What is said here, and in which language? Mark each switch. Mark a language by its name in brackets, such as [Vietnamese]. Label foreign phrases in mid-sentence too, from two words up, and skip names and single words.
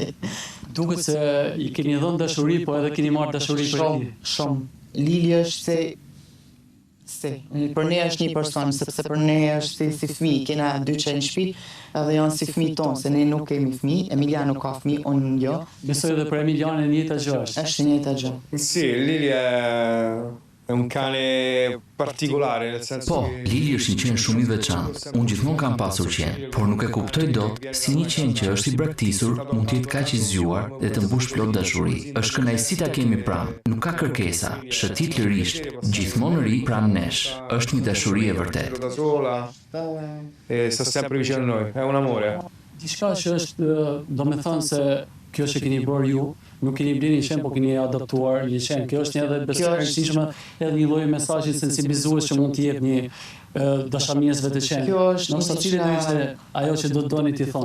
[Albanian] Duket se i keni dhënë dashuri, po edhe keni marrë dashuri për ti. Shumë. Lili është për ne është një person, sepse për ne është si fëmijë, kena 2 qenë në shtëpi, edhe janë si fëmijë tonë, se ne nuk kemi fëmijë, Emiliano ka fëmijë, unë jo. Besoj edhe për Emiliano e njëjta gjë është. Është e njëjta gjë. [Italian] Sì, Lili è un cane particolare, nel senso [Albanian] Po, Lili është një qen shumë i veçantë. Unë gjithmonë kam pasur qen, por nuk e kuptoj dot si një qen që është i braktisur mund të jetë kaq i zgjuar dhe të mbush plot dashuri. Është kënaqësi ta kemi pranë, nuk ka kërkesa, shëtit lirisht, gjithmonë ri pranë nesh. Është një dashuri e vërtetë. [Italian] da sola e sta sempre vicino a noi, è un amore. [Albanian] Diçka që është, do me thënë se kjo që keni bërë ju, nuk keni blerë një qen, po keni adaptuar një qen. Kjo është një edhe besoj e rëndësishme, edhe një lloj mesazhi sensibilizues që mund të jep një dashamirësve të qen. Kjo është Nëse cilën do ishte ajo që do doni t'i thoni.